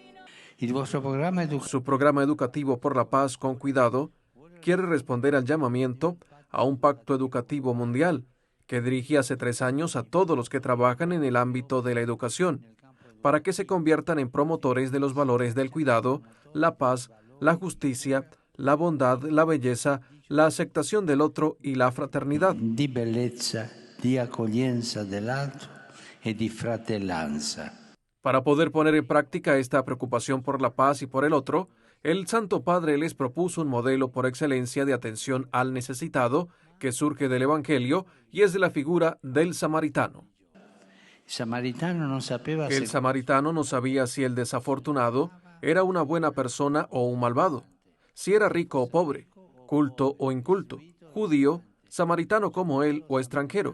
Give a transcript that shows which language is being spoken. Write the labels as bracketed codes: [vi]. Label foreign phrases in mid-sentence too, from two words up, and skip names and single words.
[es] Su programa educativo por la paz con cuidado quiere responder al llamamiento a un pacto educativo mundial que dirige hace 3 años a todos los que trabajan en el ámbito de la educación, para que se conviertan en promotores de los valores del cuidado, la paz, la justicia, la bondad, la belleza, la aceptación del otro y la fraternidad. [it] Di bellezza, di accoglienza dell'altro e di fratellanza. [es] Para poder poner en práctica esta preocupación por la paz y por el otro, el Santo Padre les propuso un modelo por excelencia de atención al necesitado que surge del Evangelio y es de la figura del samaritano. El samaritano no sabía si el desafortunado era una buena persona o un malvado, si era rico o pobre, culto o inculto, judío, samaritano como él o extranjero.